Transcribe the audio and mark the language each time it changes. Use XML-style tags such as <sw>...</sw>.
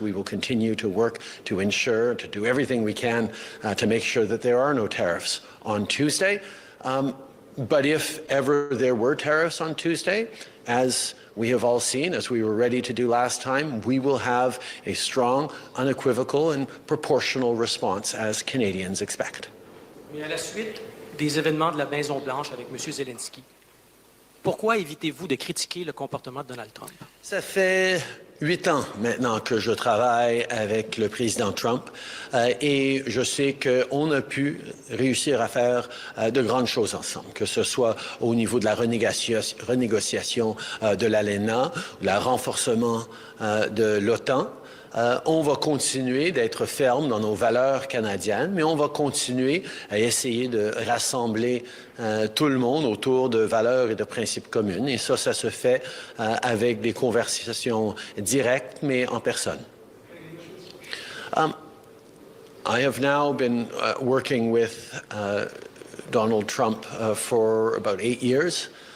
<en>We will continue to work to ensure, to do everything we can to make sure that there are no tariffs on Tuesday. But if ever there were tariffs on Tuesday, as we have all seen, as we were ready to do last time, we will have a strong, unequivocal, and proportional response as Canadians expect.</en> <fr>Mais à la suite des événements de la Maison-Blanche avec M. Zelensky, pourquoi évitez-vous de critiquer le comportement de Donald Trump? Ça fait 8 ans maintenant que je travaille avec le président Trump et je sais qu'on a pu réussir à faire de grandes choses ensemble, que ce soit au niveau de la renégociation de l'ALENA, le renforcement de l'OTAN. On va continuer d'être ferme dans nos valeurs canadiennes, mais on va continuer à essayer de rassembler tout le monde autour de valeurs et de principes communs. Et ça se fait avec des conversations directes, mais en personne.</fr> <en>I have now been working with Donald Trump for about 8 years.</en>